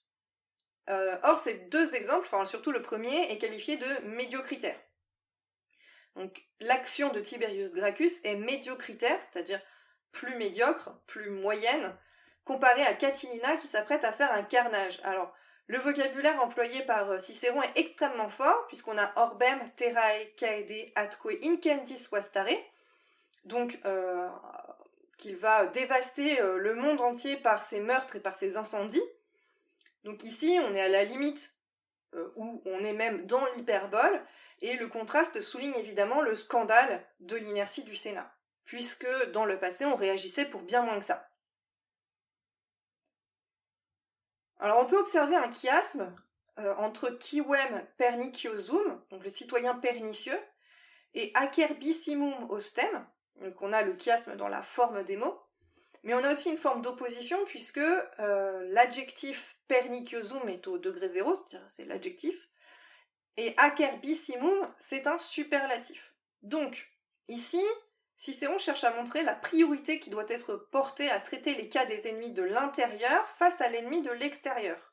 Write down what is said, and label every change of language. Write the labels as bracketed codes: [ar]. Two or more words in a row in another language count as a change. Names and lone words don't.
[fr] Or, ces 2 exemples, enfin surtout le premier, est qualifié de médiocritaire. Donc, l'action de Tiberius Gracchus est médiocritaire, c'est-à-dire plus médiocre, plus moyenne, comparée à Catilina qui s'apprête à faire un carnage. Alors, le vocabulaire employé par Cicéron est extrêmement fort, puisqu'on a [la] orbem, terrae, caede, atque, incendis vastare, [fr] donc qu'il va dévaster le monde entier par ses meurtres et par ses incendies. Donc ici, on est à la limite où on est même dans l'hyperbole, et le contraste souligne évidemment le scandale de l'inertie du Sénat, puisque dans le passé on réagissait pour bien moins que ça. Alors on peut observer un chiasme entre [la] quivem perniciosum, [fr] donc le citoyen pernicieux, et [la] acerbissimum ostem, [fr] donc on a le chiasme dans la forme des mots, mais on a aussi une forme d'opposition puisque l'adjectif perniciosum est au degré 0, c'est-à-dire c'est l'adjectif, et acerbissimum c'est un superlatif. Donc ici, Cicéron cherche à montrer la priorité qui doit être portée à traiter les cas des ennemis de l'intérieur face à l'ennemi de l'extérieur.